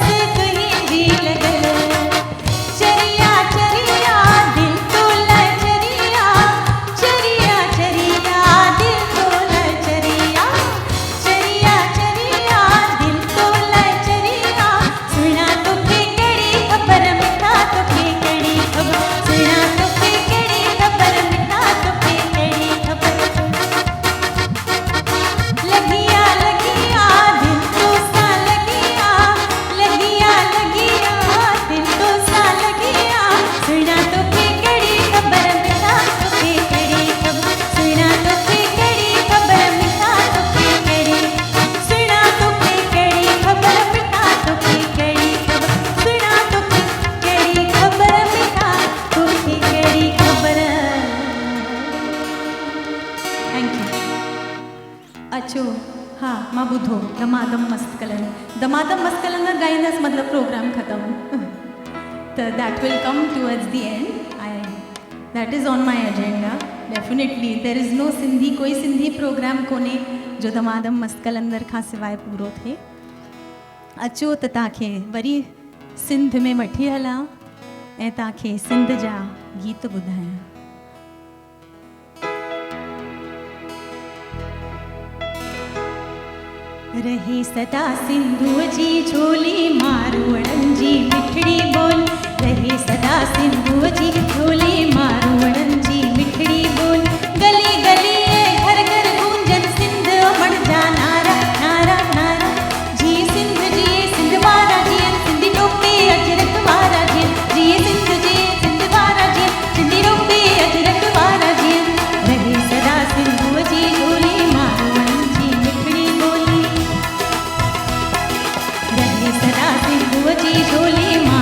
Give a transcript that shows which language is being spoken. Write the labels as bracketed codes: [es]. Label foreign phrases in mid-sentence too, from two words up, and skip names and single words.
[sd] तुंहिंजी लॻल चरिया चरिया दिल तो लाइ चरिया चरिया चरिया दिल तो लाइ चरिया चरिया चरिया दिल तो लाइ चरिया सुना तोखे कड़ी खबर मिठा तोखे कड़ी खबर सुना तोखे कड़ी खबर मिठा तोखे कड़ी खबर लगिया लगिया दिल तो सा लगिया लगिया लगिया दिल तो सा लगिया सुना तोखे कड़ी खबर मिठा तोखे कड़ी खबर सुना तोखे कड़ी खबर मिठा तोखे कड़ी सुना तोखे कड़ी खबर मिठा तोखे कड़ी खबर सुना तोखे कड़ी खबर मिठा तोखे कड़ी खबर [en] thank you [sd] अचो हा मां ॿुधो दमादम मस्त कलंदर ॻाईंदसि मतिलबु प्रोग्राम ख़तमु त [en] that will come towards the end that is on my agenda definitely there is no [sd] सिंधी कोई सिंधी प्रोग्राम कोन्हे जो दमादम मस्त कलंदर खां सवाइ पूरो थिए अचो त तव्हांखे वरी सिंध में वठी हलां ऐं तव्हांखे सिंध जा गीत ॿुधायां रहे सदा सिंधुअ जी झोली मारवड़नि जी मिठड़ी बोल रहे सदा सिंधुअ जी झोली मारवड़नि जी मिठड़ी बोल गली गली घर घर गूंजन सिंध अमण जा नारा नारा नारा जी सिंध वारा जीअं सिंधी टोपी अजरक वारा जीअं सिंध वारा जीअं सिंधी टोपी अजरक वारा जीअं रहे सदा सिंधुअ जी झोली मारवड़नि जी मिठड़ी बोली रहे सदा सिंधुअ जी झोली